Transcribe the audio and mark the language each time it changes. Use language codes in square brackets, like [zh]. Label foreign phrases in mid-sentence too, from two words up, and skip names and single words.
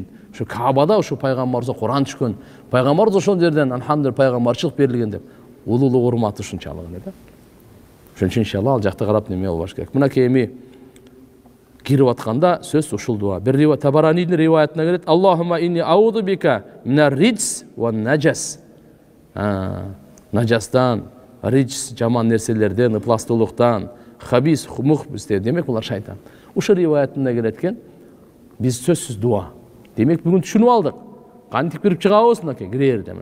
[ky] Ошо Каабада ошо пайгамбарыбызга Куран түшкөн. Пайгамбарыбыз ошол жерден алхамдулилла пайгамбарчылык берилген деп улуулук урматы ушунчалык эле да. Ошон үчүн иншалла ал жакта карап неме болбош керек. Мынакей эми кирип атканда сөз ушул дуа. Бир риваят Табаранидин риваятына келет. [ar] اللهم إني أعوذ بك من الرجس والنجس. [ky] Наджастан, риджс жаман нерселерден, ыпластуулуктан, хабис, мухбистен, демек булар шайтан. Ушул риваятында келет экен. Биз сөзсүз дуа. Демек бүгүн түшүнүп алдык. Кантип кирип чыгабыз мынакей кирер деме.